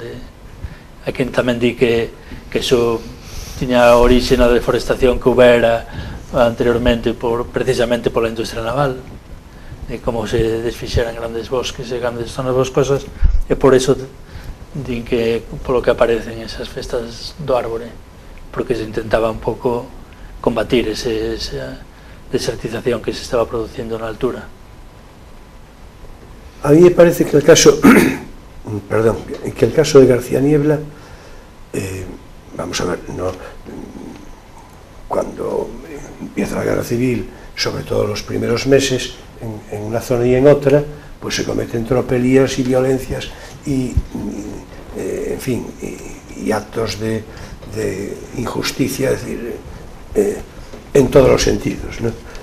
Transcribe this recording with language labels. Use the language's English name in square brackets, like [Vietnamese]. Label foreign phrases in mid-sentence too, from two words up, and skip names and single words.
[Galician] Hai quen tamén di que iso tiña orixe na deforestación que houbera anteriormente precisamente pola industria naval, de como se desfixeran grandes bosques e grandes zonas boscosas, e por eso din que polo que aparecen esas festas do árbore, porque se intentaba un pouco combatir esa desertización que se estaba producindo na altura. [Spanish] A mí me parece que el caso que el caso de García Niebla, vamos a ver, no, cuando empieza la guerra civil, sobre todo los primeros meses, en una zona y en otra, pues se cometen tropelías y violencias y en fin, y actos de injusticia, es decir, en todos los sentidos, ¿no?